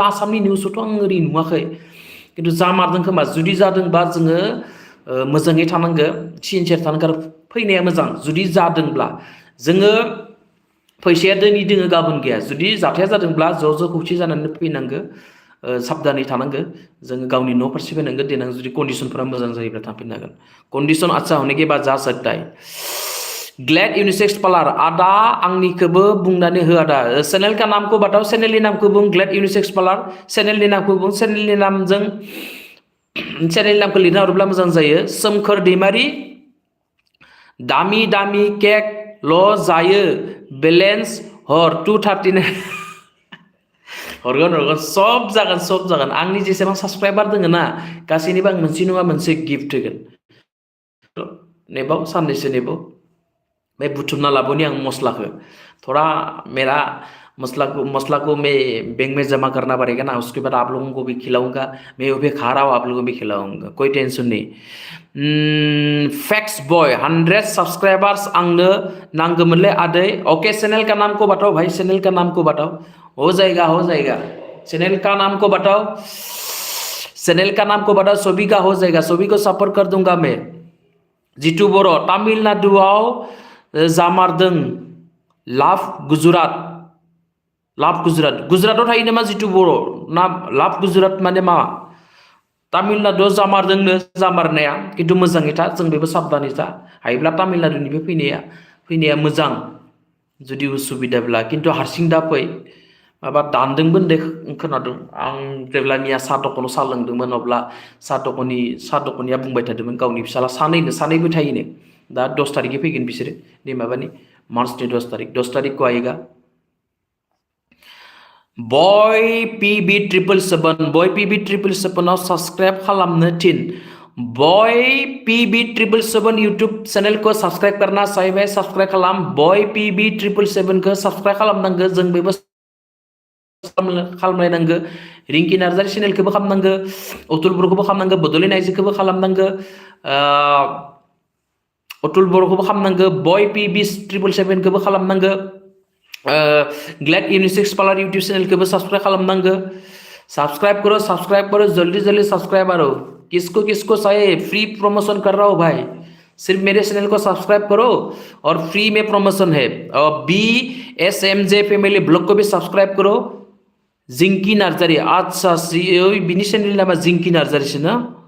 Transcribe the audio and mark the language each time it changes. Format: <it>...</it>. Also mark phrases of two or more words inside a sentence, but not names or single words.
<brx>आसामनि निउसआवथ' आं ओरै नुवाखै किन्तु जामारदों खोमा जुदि जादोंबा जोङो मोजाङै थानांगौ सिनसियार थानांगौ आरो फैनाया मोजां जुदि जादोंब्ला जोङो फैसाया दिनै दोङो गाबोन गैया जुदि जाथाया जादोंब्ला ज' खौसे जानानै फैनांगौ साबधानै थानांगौ जोङो गावनि न' फारसे फैनांगौ देनां जुदि कन्डिशनफोरा मोजां जायोब्ला थांफिननो हागोन</brx> <hi>कन्डिशन अच्छा होने के बाद जा सकता है</hi> <brx>ग्लेड यूनिसेक्स पार्लर आदा आंनिखौबो बुंनानै हो आदा</brx> <hi>चैनल का नाम को बताओ</hi> <brx>चैनलनि नामखौ बुं ग्लेड यूनिसेक्स पार्लर चैनलनि नामखौ बुं चैनलनि नामजों चैनलनि नामखौ लिरना हरोब्ला मोजां जायो सोमखोर दैमारि दामि केक ल' जायो बेलेन्स हर 239 हरगोन सब जागोन आंनि जेसेबां साबस्क्राइबार दङ ना गासैनिबो आं मोनसे नङा मोनसे गिफ्ट होगोन नेबाव साननैसो नेबाव बे बुथुमना लाबोनि आं मस्लाखौ</brx> <hi>थोड़ा मेरा मसला को मैं बैंक में जमा करना पड़ेगा ना उसके बाद आप लोगों को भी खिलाऊंगा मैं वो भी खा रहा हूँ आप लोगों को भी खिलाऊंगा कोई टेंशन नहीं फैक्स बॉय 100 सब्सक्राइबर्स</hi> <brx>आंनो नांगौमोनलै आदै</brx> <hi>ओके चैनल का नाम को बताओ भाई चैनल का नाम को बताओ हो जाएगा चैनल का नाम को बताओ सभी का हो जाएगा सभी को सपोर्ट कर दूंगा मैं</hi> <brx>जितु बर' तामिलनाडुआव जामारदों लाभ गुजरातआव थायो नामा जितु बर' ना लाभ गुजरात माने मा तामिलनाडुआव जामारनाया किन्तु मोजाङै था जों बेबो साबधानै था हायोब्ला तामिलनाडुनिफ्राय फैनाया मोजां जुदि उसुबिदाब्ला किन्तु हारसिं दा फै माबा दानदोंबो होननाय खोनादों आं जेब्ला मिया साहा दखानाव साहा लोंदोंमोन अब्ला साहा दखानिया बुंबाय थादोंमोन गावनि फिसाला सानैबो थायोनो दा 10 तारिखै फैगोन बिसोरो नै माबानि मार्चनि</brx> <hi>10 तारिख को आएगा</hi> <brx>बॉय पीबी 777 बॉय पीबी 777 सब्सक्राइब खालामनो थिन बॉय पीबी 777</brx> <hi>यूट्यूब चैनल को सब्सक्राइब करना चाहिए</hi> <brx>सब्सक्राइब खालाम बॉय पीबी 777 को सब्सक्राइब खालामनांगो जों बेबो खालामलायनांगो रिंकी नार्जारी चैनेलखौबो खालामनांगो अतुल बर'खौबो खालामनांगो बड'लेण्ड आइजोखौबो खालामनांगो अतुल बर'खौबो खालामनांगो</brx> <hi>बॉय पीबी 777</hi> <brx>खौबो खालामनांगो</brx> <hi>ग्लैड यूनिसेक्स पार्लर यूट्यूब चैनल को भी सब्सक्राइब खालामनांगो सब्सक्राइब करो जल्दी जल्दी सब्सक्राइब करो किसको किसको चाहिए</hi> <en>free promotion</en> <hi>कर रहा हूँ भाई सिर्फ मेरे चैनल को सब्सक्राइब करो और फ्री में प्रमोशन है और BSMJ फैमिली ब्लॉग को भी सब्सक्राइब करो जिंकी नार्जारी अच्छा बिनी चैनल नाम जिंकी नार्जारी से ना</hi>